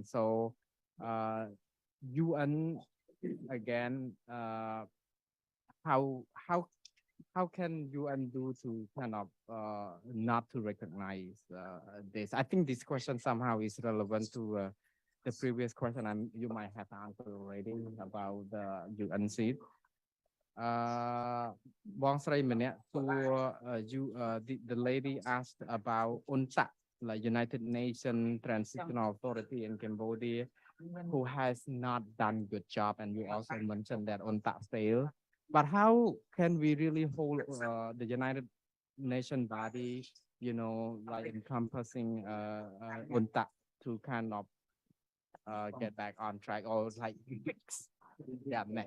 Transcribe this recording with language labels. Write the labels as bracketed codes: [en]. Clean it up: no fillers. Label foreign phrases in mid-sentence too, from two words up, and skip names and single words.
[en] So UN again, how can UN do to kind of not to recognize this? I think this question somehow is relevant to the previous question you might have answered already about the UN seat. [km] បងស្រីម្នាក់សួរ [en] the lady asked about UNTA, like United Nations Transitional Authority in Cambodia, who has not done good job, and you also mentioned that UNTA failed. But how can we really hold the United Nations body, you know, like encompassing UNTA to kind of get back on track or like fix that mess?